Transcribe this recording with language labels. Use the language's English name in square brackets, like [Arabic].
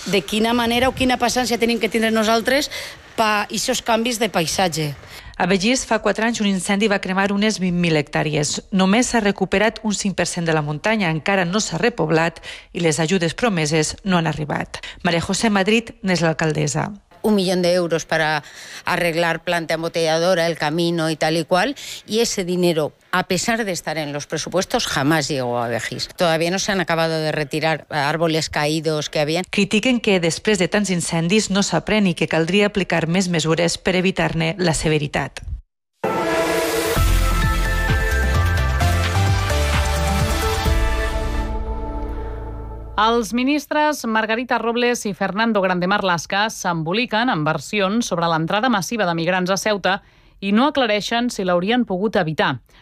[Catalan] De quina manera o quina paciència tenim que tindre nosaltres per aquests canvis de paisatge? A Begís, fa 4 anys, un incendi va cremar unes 20.000 hectàrees. Només s'ha recuperat un 5% de la muntanya, encara no s'ha repoblat i les ajudes promeses no han arribat. Maria José Madrid n'és l'alcaldessa. 1 milió d'euros per arreglar planta embotelladora, [Spanish] el camino [Catalan] i tal i qual, i [Spanish] ese dinero, a pesar de estar en los presupuestos, jamás llegó a Begís. Todavía no se han acabado de retirar árboles caídos que habían. [Catalan] Critiquen que després de tants incendis no s'aprèn i que caldria aplicar més mesures per evitar-ne la severitat. Els ministres Margarita Robles i Fernando Grande Marlaska s'emboliquen en versions sobre l'entrada massiva de migrants a Ceuta i no aclareixen si l'haurien pogut evitar.